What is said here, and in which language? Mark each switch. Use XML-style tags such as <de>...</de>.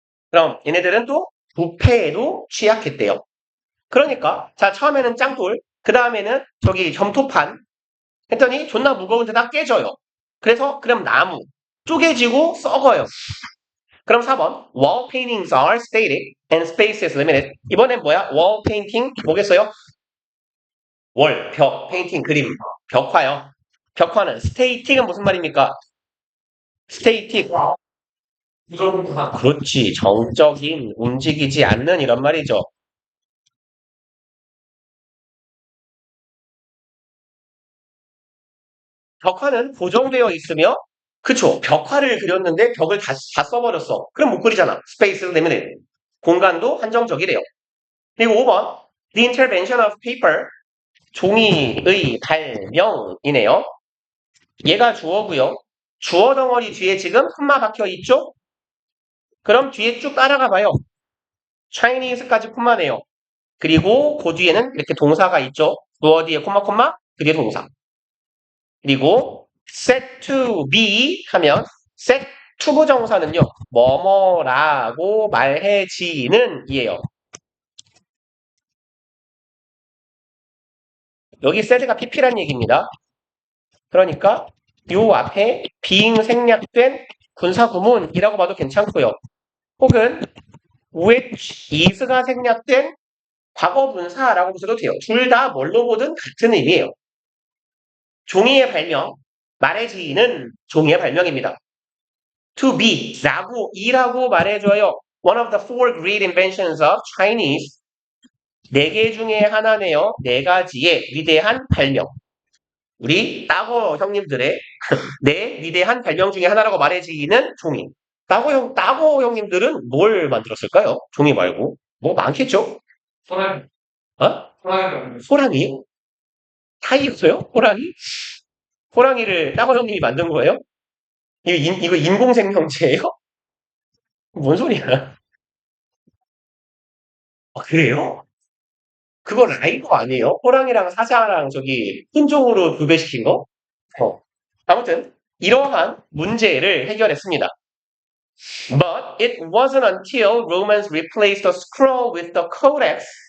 <ko>그럼 얘네들은 또 부패에도 취약했대요. 그러니까 자 처음에는 짱돌, 그 다음에는 저기 점토판 했더니 존나 무거운데 다 깨져요. 그럼 나무 쪼개지고 썩어요. 그럼 4번</ko> <en>wall paintings are static and space is limited.</en> <ko>이번엔 뭐야? wall painting 뭐겠어요? 월, 벽, 페인팅, 그림, 벽화요. 벽화는 static은 무슨 말입니까? static. 무조건 그렇지. 정적인, 움직이지 않는 이런 말이죠. 벽화는 고정되어 있으며, 그쵸. 벽화를 그렸는데 벽을 다 써버렸어. 그럼 못 그리잖아. 스페이스 때문에. 공간도 한정적이래요. 그리고 5번.</ko> <en>The intervention of paper.</en> <ko>종이의 발명이네요. 얘가 주어고요. 주어 덩어리 뒤에 지금 콤마 박혀 있죠? 그럼 뒤에 쭉 따라가 봐요. Chinese까지 콤마네요. 그리고 그 뒤에는 이렇게 동사가 있죠. 주어 뒤에 콤마, 그 뒤에 동사. 그리고</ko> <en>set to be</en> <ko>하면 set to 부정사는요. 뭐뭐라고 말해지는 이에요. 여기 set가 pp란 얘기입니다. 그러니까 요 앞에 being 생략된 군사구문이라고 봐도 괜찮고요. 혹은</ko> <en>which is</en> <ko>가 생략된 과거분사라고 보셔도 돼요. 둘 다 뭘로 보든 같은 의미예요. 종이의 발명, 말해지는 종이의 발명입니다. To be, 이라고 말해줘요.</ko> <en>One of the four great inventions of Chinese.</en> <ko>네 개 중에 하나네요. 네 가지의 위대한 발명. 우리 따고 형님들의 네 위대한 발명 중에 하나라고 말해지는 종이. 따고 형님들은 뭘 만들었을까요? 종이 말고. 뭐 많겠죠? 호랑이, 어? 호랑이, 호랑이? 타이였어요? 호랑이? 호랑이를 따고 형님이 만든 거예요? 이거 인공생명체예요? 뭔 소리야? 아, 그래요? 그거 라이브 아니에요? 호랑이랑 사자랑 저기 혼종으로 교배시킨 거? 어. 아무튼 이러한 문제를 해결했습니다.</ko> <en>But it wasn't until Romans replaced the scroll with the codex.</en>